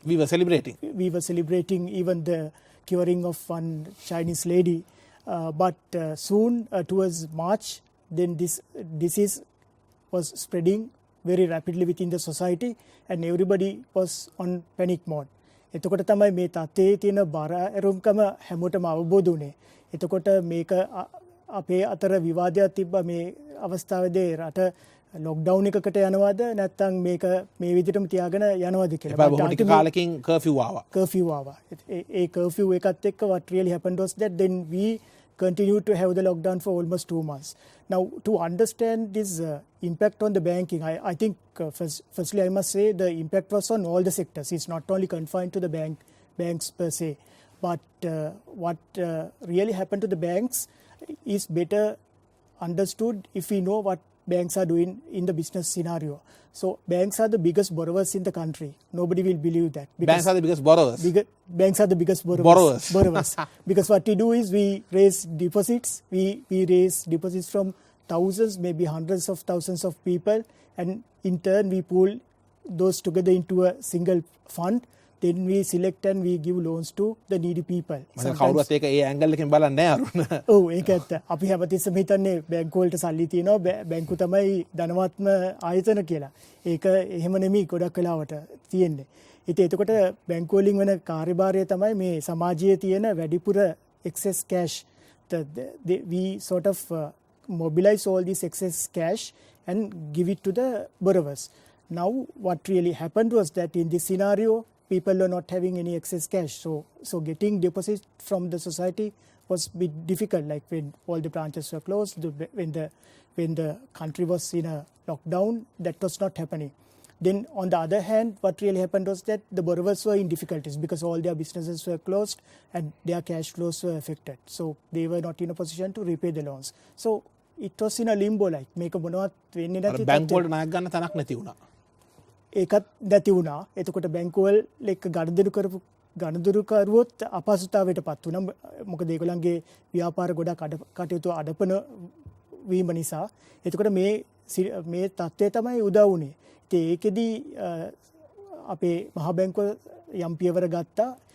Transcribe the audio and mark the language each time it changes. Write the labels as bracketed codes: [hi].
[en] We were celebrating. We were celebrating even the curing of one Chinese lady. But soon towards March, then this disease was spreading very rapidly within the society and everybody was on panic mode. [si] එතකොට තමයි මේ තත්ත්වයේ තියෙන බර ඇරුම්කම හැමෝටම අවබෝධ වුණේ. එතකොට මේක අපේ අතර විවාදයක් තිබ්බා මේ අවස්ථාවේදී රට ලොක්ඩවුන් එකකට යනවද නැත්නම් මේක මේ විදිහටම තියාගෙන යනවද කියලා. බොහෝ ටික කාලෙකින් කර්ෆියු ආවා. ඒ කර්ෆියු එකත් එක්ක [en] what really happened was that then we continued to have the lockdown for almost 2 months. Now, to understand this impact on the banking, I think firstly I must say the impact was on all the sectors. It's not only confined to the banks per se. But what really happened to the banks is better understood if we know what banks are doing in the business scenario. So banks are the biggest borrowers in the country. Nobody will believe that. Banks are the biggest borrowers? Banks are the biggest borrowers. Because what we do is we raise deposits. We raise deposits from thousands, maybe hundreds of thousands of people. And in turn, we pool those together into a single fund. Then we select and we give loans to the needy people. [si] කවුරුත් ඒක ඒ angle එකෙන් බලන්නේ නැහැ අරුණ. ඔව් ඒක ඇත්ත. අපි හැමතිස්සෙම හිතන්නේ බැංකු වලට සල්ලි තියෙනවා බැංකු තමයි ධනවත්ම ආයතන කියලා. ඒක එහෙම නෙමෙයි ගොඩක් වෙලාවට තියෙන්නේ. ඉතින් එතකොට බැංකු වලින් වෙන කාර්යභාරය තමයි මේ සමාජයේ තියෙන වැඩිපුර excess cash. [en] We sort of mobilize all this excess cash and give it to the borrowers. Now what really happened was that in this scenario people are not having any excess cash. So getting deposits from the society was a bit difficult, like when all the branches were closed, when the country was in a lockdown, that was not happening. Then on the other hand, what really happened was that the borrowers were in difficulties because all their businesses were closed and their cash flows were affected. So they were not in a position to repay the loans. So it was in a limbo, like [si] මේක මොනවත් වෙන්නේ නැති බැංකු වලට ණයක් ගන්න තැනක් නැති වුණා. ඒකත් නැති වුණා. එතකොට බැංකුවල එක්ක ගණදුරුකරුවොත් අපහසුතාවයට පත් වුණා. මොකද ඒගොල්ලන්ගේ ව්‍යාපාර ගොඩක් කටයුතු අඩපන වීම නිසා. එතකොට මේ තත්ත්වය තමයි උදා වුණේ. ඉතින් ඒකෙදි අපේ මහා බැංකුව යම් පියවර ගත්තා.